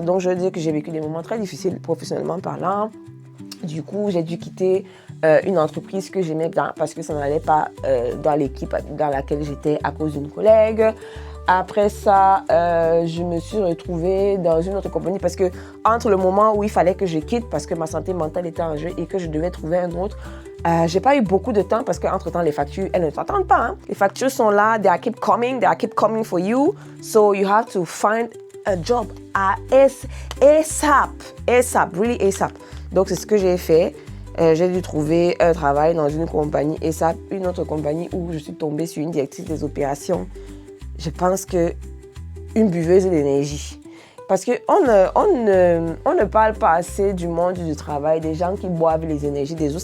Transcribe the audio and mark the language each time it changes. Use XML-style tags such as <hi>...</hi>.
<fr>Donc, je veux dire que j'ai vécu des moments très difficiles professionnellement parlant. Du coup, j'ai dû quitter une entreprise que j'aimais bien parce que ça n'allait pas dans l'équipe dans laquelle j'étais à cause d'une collègue. Après ça, je me suis retrouvée dans une autre compagnie parce que entre le moment où il fallait que je quitte parce que ma santé mentale était en jeu et que je devais trouver un autre, j'ai pas eu beaucoup de temps parce qu'entre-temps, les factures, elles ne t'attendent pas. Hein. Les factures sont là,</fr> <en>they keep coming for you. So you have to find a job ASAP, really ASAP.</en> <fr>Donc, c'est ce que j'ai fait. J'ai dû trouver un travail dans une compagnie ASAP, une autre compagnie où je suis tombée sur une directrice des opérations. Je pense qu'une buveuse d'énergie. Parce qu'on ne parle pas assez du monde du travail, des gens qui boivent les énergies des autres.</fr>